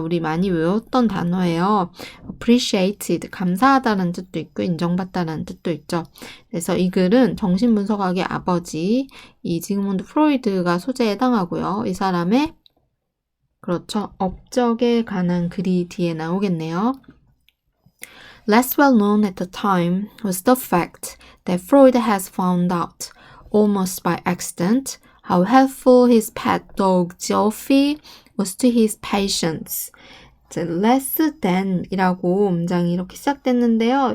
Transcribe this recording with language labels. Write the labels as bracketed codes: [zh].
[ko] 우리 많이 외웠던 단어예요. appreciated, 감사하다는 뜻도 있고 인정받다는 뜻도 있죠. 그래서 이 글은 정신분석학의 아버지 이 지그문드 프로이드가 소재에 해당하고요. 이 사람의 업적에 관한 글이 뒤에 나오겠네요. [en] Less well known at the time was the fact that Freud has found out, almost by accident, how helpful his pet dog Geoffrey was to his patients. [ko] less than 이라고 문장이 이렇게 시작됐는데요.